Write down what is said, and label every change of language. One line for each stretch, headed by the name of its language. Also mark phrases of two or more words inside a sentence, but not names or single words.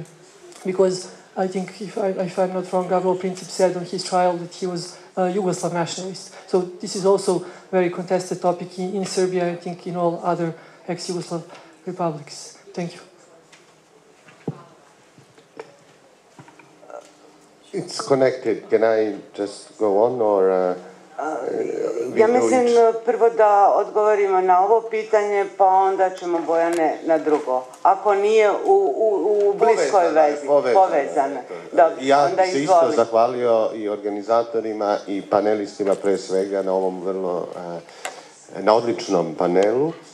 English: Because I think, if I'm not wrong, Gavrilo Princip said on his trial that he was a Yugoslav nationalist. So this is also a very contested topic in Serbia, I think in all other ex-Yugoslav republics. Thank you. It's connected. Can I just go on or...
Serbian: Ja mislim prvo da odgovorimo na ovo pitanje, pa onda ćemo Bojane na drugo. Ako nije u bliskoj vezi, povezane. Ja bi se isto zahvalio i organizatorima i panelistima pre svega na ovom vrlo, na odličnom panelu.